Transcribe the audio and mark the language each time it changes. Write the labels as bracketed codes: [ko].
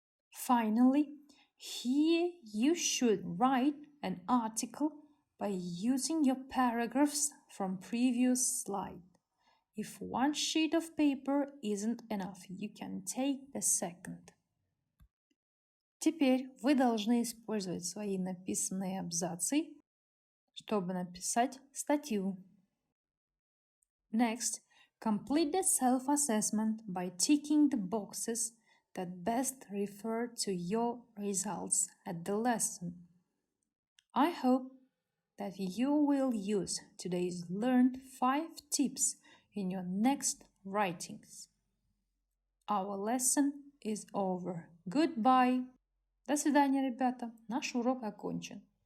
[en] Finally, here you should write an article by using your paragraphs from previous slide. If one sheet of paper isn't enough, you can take the second. [ru] Теперь вы должны использовать свои написанные абзацы, чтобы написать статью. [en] Next, complete the self-assessment by ticking the boxes that best refer to your results at the lesson. I hope that you will use today's learned 5 tips in your next writings. Our lesson is over. Goodbye. [ru] До свидания, ребята. Наш урок окончен.